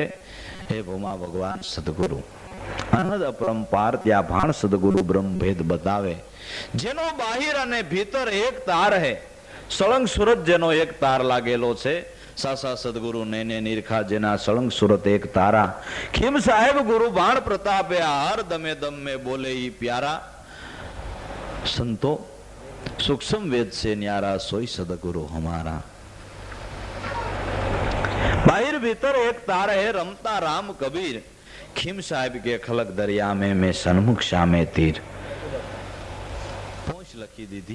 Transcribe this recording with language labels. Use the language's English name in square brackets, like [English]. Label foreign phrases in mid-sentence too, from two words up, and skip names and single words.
[Gujarati] હે ભૂમા ભગવાન સદગુરુ અનહદ અપરંપાર ત્યાં ભાણ સદગુરુ બ્રહ્મ ભેદ બતાવે. જેનો બાહિર અને ભીતર એક તાર હે, સળંગ સુરત જેનો એક તાર લાગેલો છે. સાસા સદગુરુ નેને નિરખા જેના સળંગ સુરત એક તારા. [Hindi] खीम साहेब गुरु भाण प्रतापे हर दमे दम में बोले ही प्यारा. संतो सूक्ष्म वेद छे न्यारा सोई सदगुरु हमारा. बाहिर भीतर एक तार हे रमता राम कबीर. खीम साहेब के खलक दरिया में सन्मुख शामे तीर. [Gujarati] પહોંચ લખી દીધી.